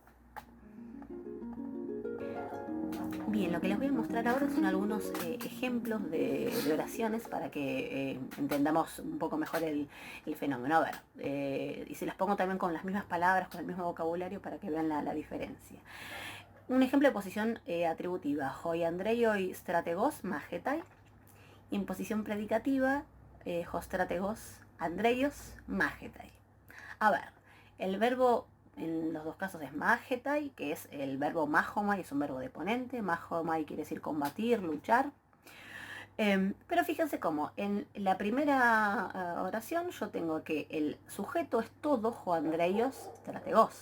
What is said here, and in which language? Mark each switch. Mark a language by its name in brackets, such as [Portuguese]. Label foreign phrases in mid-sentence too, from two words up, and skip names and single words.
[Spanish] Bien, lo que les voy a mostrar ahora son algunos ejemplos de oraciones para que entendamos un poco mejor el fenómeno. A ver, y se las pongo también con las mismas palabras, con el mismo vocabulario para que vean la diferencia. Un ejemplo de posición atributiva, [Greek] οἱ ἀνδρεῖοι στρατηγὸς μάχεται. [Spanish] Y en posición predicativa, [Greek] ὁ στρατηγὸς ἀνδρεῖος μάχεται. [Spanish] A ver, el verbo en los dos casos es magetai, que es el verbo mahomai, es un verbo de ponente. Mahomai quiere decir combatir, luchar. Pero fíjense cómo en la primera oración yo tengo que el sujeto es todo, [Greek] ὁ ἀνδρεῖος στρατηγός.